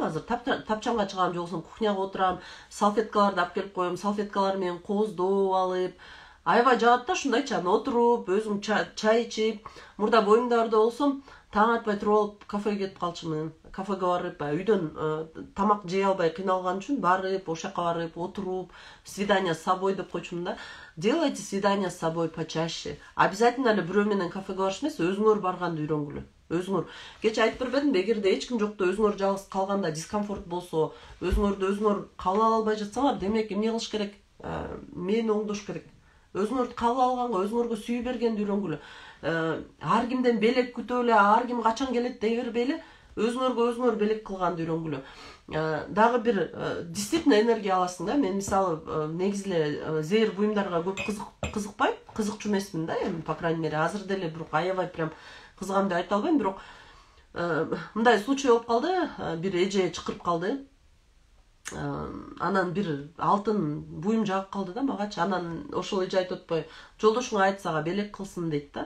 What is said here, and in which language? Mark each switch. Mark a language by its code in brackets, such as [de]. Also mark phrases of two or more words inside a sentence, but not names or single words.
[ky] Азыр тапчанга чыгам, же болбосо кухняга отурам, салфеткаларды алып келип коем, салфеткалар менен кооздоп алып, аябай жагат да ушундайчы, анан отуруп өзүм чай ичип, мурда боюңдарда болсом таң атпай туруп алып кафеге кетип калчумун. Кафеге барып, үйдөн тамак жей албай кыйналган үчүн барып, ошол жака барып, отуруп, [ru] свидание с собой [ky] деп койчумун да. [ru] Делайте свидание с собой почаще. [ky] Обязательно эле бирөө менен кафеге барыш эмес, өзүңөр барганды үйрөнгүлө. Өзүңөр. Кече айтып бербедимби, эгерде эч ким жокто өзүңөр жалгыз калганда дискомфорт болсо, өзүңөр кабыл ала албай жатсаңар, демек эмне кылыш керек? Мени оңдош керек. Өзүңөрдү кабыл алганга, өзүңөргө сүйүү бергенди үйрөнгүлө. Ар кимден белек күтүп эле, ар ким качан келет дей бербей эле, өзүңөр белек кылганды үйрөнгүлө. Дагы бир действительно энергия аласың да. Мен мисалы негизи эле зehir буюмдарга көп кызыкпайм, кызыкчу эмесмин да, эми [ru] по крайней мере [ky] азыр деле бирок аябай прям кызыгам деп айта албайм, бирок мындай случай болуп калды, бир эже чакырып калды. Анан бир алтын буюм жагып калды да магачы. Анан ошол эже айтып атпайбы, жолдошуңа айт сага белек кылсын дейт да.